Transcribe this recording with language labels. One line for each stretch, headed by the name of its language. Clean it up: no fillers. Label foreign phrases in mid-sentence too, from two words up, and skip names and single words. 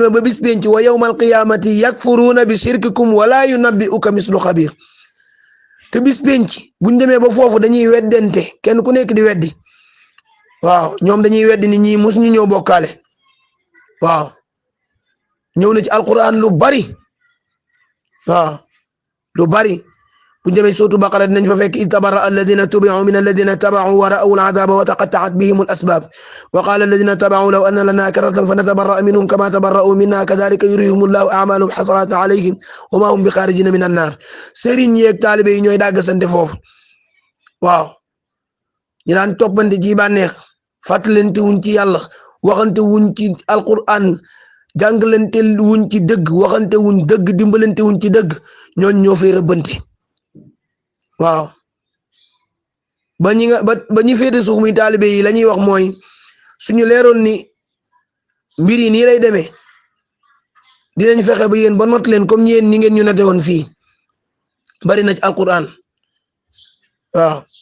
Wolof: demee ba bis penc wa
Arabic: يوم القيامة يكفرون بشرككم ولا ينبئك مثل خبير
Wolof: te bis penc buñ demee ba foofu dañuy weddente kenn ku nekk di weddi waaw ñoom dañuy weddi ni ñii mus ñu ñëw bokkaale waaw ñëw na ci alquran lu bari waaw lu bari buñ demee sootu baqara dinañ fa fekk
Arabic: إذ تبرأ الذين اتبعوا من الذين اتبعوا ورأوا العذاب وتقطعت بهم الأسباب وقال الذين اتبعوا لو أن لنا كرة فنتبرأ منهم كما تبرءوا منا كذلك يريهم الله أعمالهم حسرات عليهم وما هم بخارجين من النار
Wolof: sëriñ yeeg taalibe yi ñooy dàggasante foofu waaw ñu daan toppante ci bànneex fàttalante wuñ ci yàlla waxante wuñ ci alquran jàngalante wuñ ci dëgg waxante wuñ dëgg dimbalante wuñ ci dëgg ñooñ ñoo fay rëbbante waaw ba ñi féete suuf muy taalibe yi la ñuy wax mooy suñu leeroon ni mbir yi nii lay demee dinañ fexe ba yéen ba not leen comme yéen ni ngeen ñu noté woon fii bari na ci alquran waaw